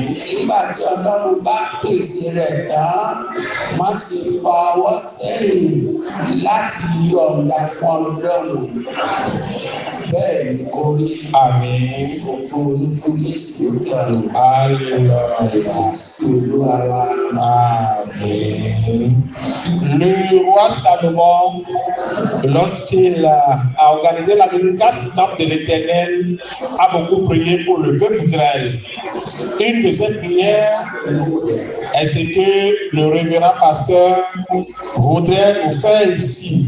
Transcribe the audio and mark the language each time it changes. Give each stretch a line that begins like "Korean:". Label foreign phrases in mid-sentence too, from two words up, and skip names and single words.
Yoruba: Nígbà tí Ọlọ́run bá pèsè rẹ̀ tán, má ṣe fa ọwọ́ sẹ́yìn láti yọ̀ǹda fún Ọlọ́run. Bẹ́ẹ̀ ni kò rí. Àmín. Kò ní fún Jésù lókè ọ̀run. Hallelujah. Jésù Olúwa wa. Amen.
French: Le roi Salomon, lorsqu'il a organisé la visite du temple de l'Éternel, a beaucoup prié pour le peuple d'Israël. Une de ces prières est ce que le révérend pasteur voudrait nous faire ici.